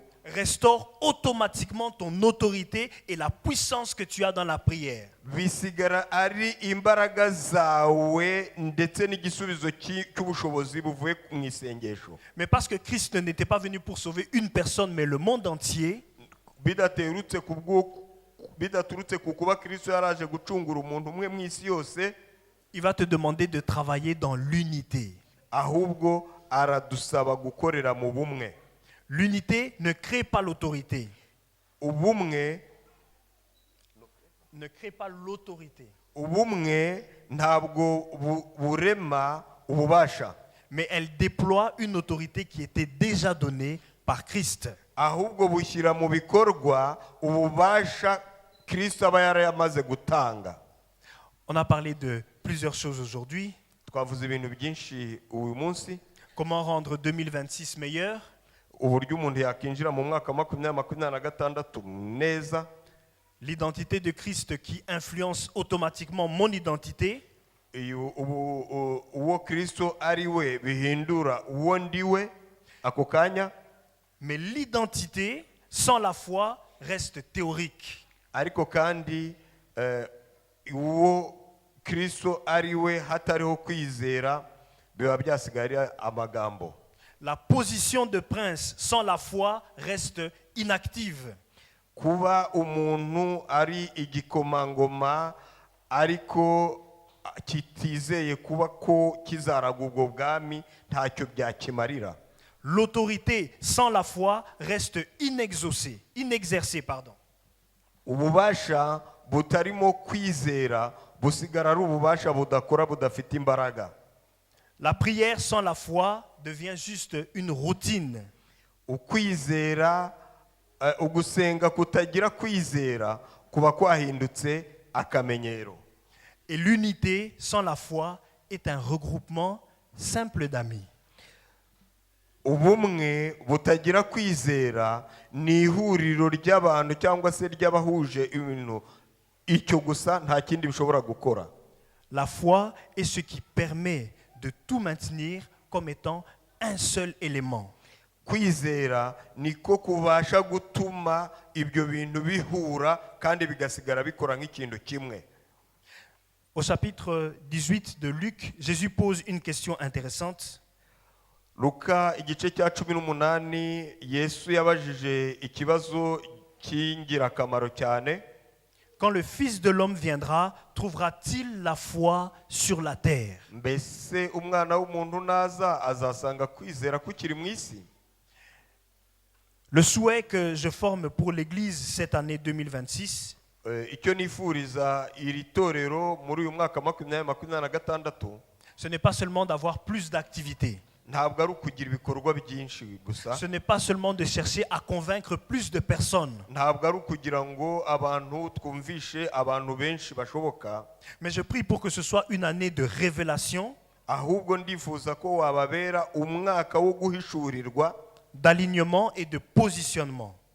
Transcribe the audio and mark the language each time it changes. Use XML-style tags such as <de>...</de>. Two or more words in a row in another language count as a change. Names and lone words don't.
<fr>restaure automatiquement ton autorité et la puissance que tu as dans la prière.</fr> <rw>Bisigara ari imbaraga zawe ndetse n'igisubizo cy'ubushobozi buvuye mu isengesho.</rw> <fr>Mais parce que Christ n'était pas venu pour sauver une personne mais le monde entier,</fr> <rw>bidaturutse ku kuba Kristo yaraje gucungura umuntu umwe mu isi yose,</rw> <fr>il va te demander de travailler dans l'unité.</fr> <rw>Ahubwo aradusaba gukorera mu bumwe.</rw> <fr>L'unité ne crée pas l'autorité.</fr> <rw>Ubumwe</rw> <fr>ne crée pas l'autorité.</fr> <rw>Ubumwe ntabwo burema ububasha.</rw> <fr>Mais elle déploie une autorité qui était déjà donnée par Christ.</fr> <rw>Ahubwo bushyira mu bikorwa ububasha Kristo aba yaramaze gutanga.</rw> <fr>On a parlé de plusieurs choses aujourd'hui.</fr> <rw>Twavuze ibintu byinshi uyu munsi.</rw> <fr>Comment rendre 2026 meilleur?</fr> <rw>Uburyo umuntu yakinjira mu mwaka 2026 neza.</rw> <fr>L'identité de Christ qui influence automatiquement mon identité.</fr> <rw>Uwo Kristo ari we bihindura uwo ndiwe ako kanya.</rw> <fr>Mais l'identité sans la foi reste théorique.</fr> <rw>Ariko kandi uwo Kristo ari we hatariho kwizera biba byasigaye amagambo.</rw> <fr>La position de prince sans la foi reste inactive.</fr> <rw>Kuba umuntu ari igikomangoma ariko kitizeye kuba ko kizaraga ubwo bwami ntacyo byakimarira.</rw> <fr>L'autorité sans la foi reste inexercée.</fr> <rw>Ububasha butarimo kwizera busigara ari ububasha budakora budafite imbaraga.</rw> <fr>La prière sans la foi devient juste une routine.</fr> <rw>Ukwizera ugusenga kutagira kwizera kuba kwahindutse akamenyero.</rw> <fr>Et l'unité sans la foi est un regroupement simple d'amis.</fr> <rw>Ubumwe butagira kwizera ni ihuriro ry'abantu cyangwa se ry'abahuje ibintu, icyo gusa nta kindi bishobora gukora.</rw> <fr>La foi est ce qui permet de tout maintenir comme étant un seul élément.</fr> <rw>Kwizera niko kubasha gutuma ibyo bintu bihura kandi bigasigara bikora nk'ikintu kimwe.</rw> <fr>Au chapitre 18 de Luc, Jésus pose une question intéressante.</fr> <rw>Luka igice cya 18 Yesu yabajije ikibazo cy'ingirakamaro cyane.</rw> <fr>Quand le Fils de l'homme viendra, trouvera-t-il la foi sur la terre?</fr> <rw>Mbese umwana w'umuntu naza azasanga kwizera kukiri mu isi?</rw> <fr>Le souhait que je forme pour l'Église cette année 2026,</fr> <rw>icyo nifuriza iri torero muri uyu mwaka 2026,</rw> <fr>ce n'est pas seulement d'avoir plus d'activités.</fr> <rw>Ntabwo ari ukugira ibikorwa byinshi gusa.</rw> <fr>Ce n'est pas seulement de chercher à convaincre plus de personnes.</fr> <rw>Ntabwo ari ukugira ngo abantu twumvishe abantu benshi bashoboka.</rw> <fr>Mais je prie pour que ce soit une année de révélation.</fr> <rw>ahubwo ndifuza ko wababera umwaka wo guhishurirwa,</rw> <fr>d'alignement et de positionnement.</fr>